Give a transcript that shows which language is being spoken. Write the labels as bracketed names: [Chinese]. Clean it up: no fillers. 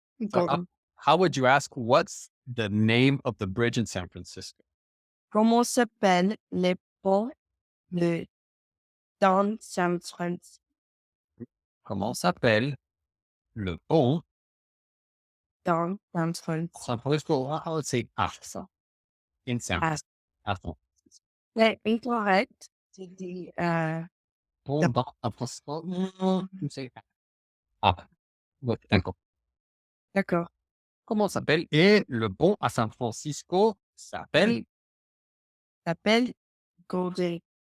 [English] So, how would you ask what's the name of the bridge in San Francisco? [French] Comment s'appelle le pont de dans San Francisco? Comment s'appelle le pont Dans San Francisco. San Francisco? [English] I would say Arsa in San Francisco. Arsa. [French] C'est incorrect. Tu dis Pont dans San Francisco. [English] You say ah. [French] Ouais, d'accord. d'accord. Comment s'appelle? Et le pont à San Francisco s'appelle S'appelle Golden